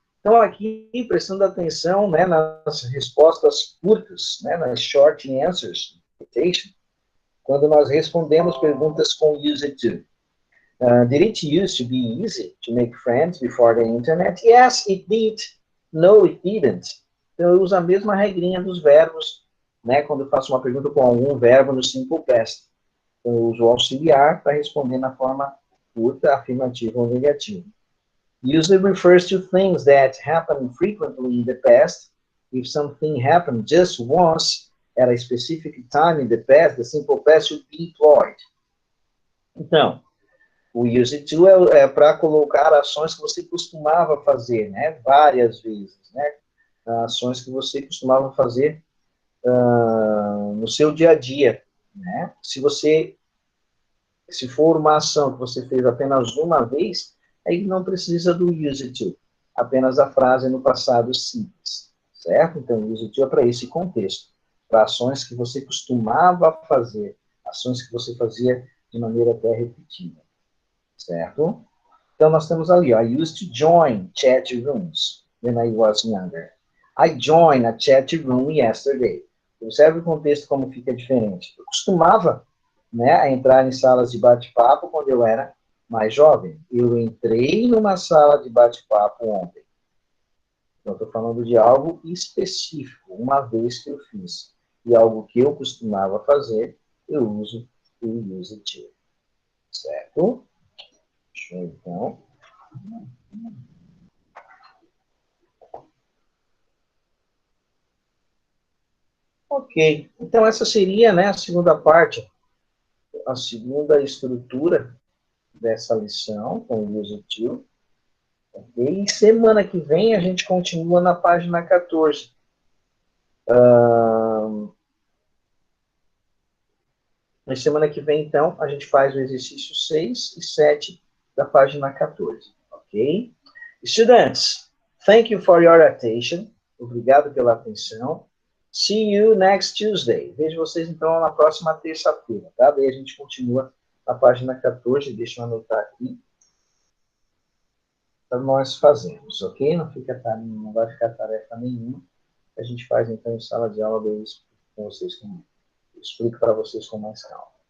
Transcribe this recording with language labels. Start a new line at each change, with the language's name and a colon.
Portuguese: Então, aqui, prestando atenção, né, nas respostas curtas, né, nas short answers, quando nós respondemos perguntas com use it to.
English: Did it used to be easy to make friends before the internet? Yes, it did. No, it didn't.
Portuguese: Então, eu uso a mesma regrinha dos verbos, né, quando eu faço uma pergunta com algum verbo no simple past. Então, eu uso o auxiliar para responder na forma curta, afirmativa ou negativa.
English: Usually refers to things that happen frequently in the past. If something happened just once at a specific time in the past, the simple past should be employed.
Portuguese: Então, o use it to é para colocar ações que você costumava fazer, né? Várias vezes, né? Ações que você costumava fazer no seu dia a dia, né? Se for uma ação que você fez apenas uma vez, aí não precisa do use it to, apenas a frase no passado simples, certo? Então, use it to é para esse contexto, para ações que você costumava fazer, ações que você fazia de maneira até repetida, certo? Então, nós temos ali, ó,
English: I used to join chat rooms when I was younger. I joined a chat room yesterday.
Portuguese: Observe o contexto como fica diferente. Eu costumava, né, a entrar em salas de bate-papo quando eu era mais jovem. Eu entrei numa sala de bate-papo ontem. Então, estou falando de algo específico, uma vez que eu fiz. E algo que eu costumava fazer, eu uso o use it to. Certo? Deixa eu, então. Ok. Então, essa seria, né, a segunda parte, a segunda estrutura dessa lição, com o use it to. Okay? E semana que vem a gente continua na página 14. Na semana que vem, então, a gente faz o exercício 6 e 7 da página 14. Ok?
English: Students, thank you for your attention.
Portuguese: Obrigado pela atenção.
English: See you next Tuesday.
Portuguese: Vejo vocês, então, na próxima terça-feira, tá? Daí a gente continua na página 14. Deixa eu anotar aqui. Para nós fazermos, ok? Não vai ficar tarefa nenhuma. A gente faz, então, em sala de aula, eu explico para vocês com mais calma.